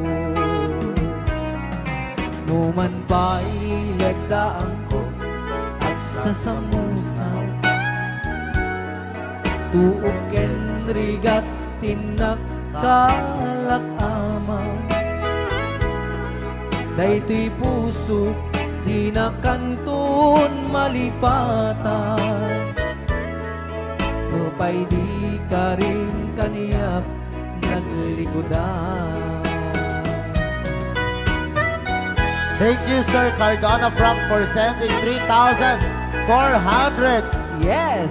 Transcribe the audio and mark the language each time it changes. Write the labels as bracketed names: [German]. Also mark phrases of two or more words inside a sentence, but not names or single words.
[Iloko] Numan pa'y lagdaan ko at sasamusan, tuok ken rigat tinagkalak amang. Daytoy puso di na kanton malipatan, nupay di ka rin kaniyak naglikodan. [English] Thank you, Sir Cardona Frank, for sending 3,400 Yes!